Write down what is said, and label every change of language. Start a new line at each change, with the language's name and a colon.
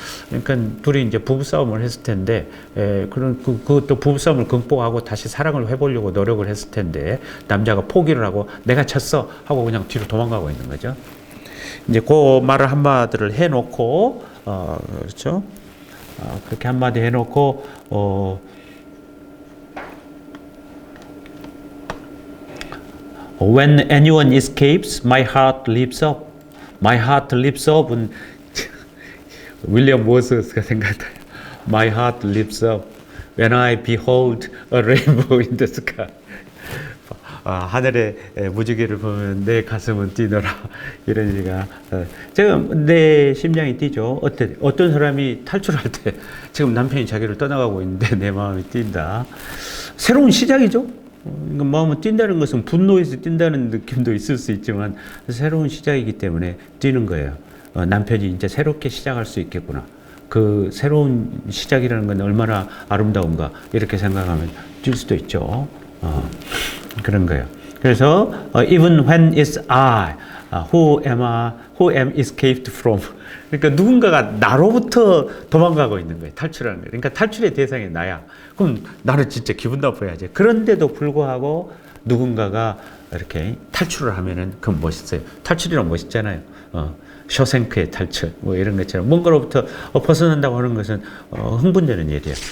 Korean: 그러니까 둘이 이제 부부싸움을 했을 텐데 그것도 부부싸움을 극복하고 다시 사랑을 해보려고 노력을 했을 텐데 남자가 포기를 하고 내가 졌어 하고 그냥 뒤로 도망가고 있는 거죠. 이제 그 말을 한마디를 해놓고 그렇죠. 그렇게 한마디 해놓고
English: When anyone escapes, my heart leaps up. My heart leaps up은
Korean: 윌리엄 모스가 생각나요.
English: My heart leaps up when I behold a rainbow in the sky.
Korean: 하늘의 무지개를 보면 내 가슴은 뛰노라. 이런 얘기가 지금 내 심장이 뛰죠. 어떤 사람이 탈출할 때 지금 남편이 자기를 떠나가고 있는데 내 마음이 뛴다. 새로운 시작이죠. 마음은 뛴다는 것은 분노에서 뛴다는 느낌도 있을 수 있지만 새로운 시작이기 때문에 뛰는 거예요. 남편이 이제 새롭게 시작할 수 있겠구나. 그 새로운 시작이라는 건 얼마나 아름다운가 이렇게 생각하면 뛸 수도 있죠. 그런 거예요. 그래서
English: even when it's I who am escaped from.
Korean: 그러니까 누군가가 나로부터 도망가고 있는 거예요. 탈출하는 거예요. 그러니까 탈출의 대상이 나야. 그럼 나는 진짜 기분 나빠야지. 그런데도 불구하고 누군가가 이렇게 탈출을 하면은 그건 멋있어요. 탈출이란 멋있잖아요. 쇼생크의 탈출 뭐 이런 것처럼 뭔가로부터 벗어난다고 하는 것은 흥분되는 일이에요.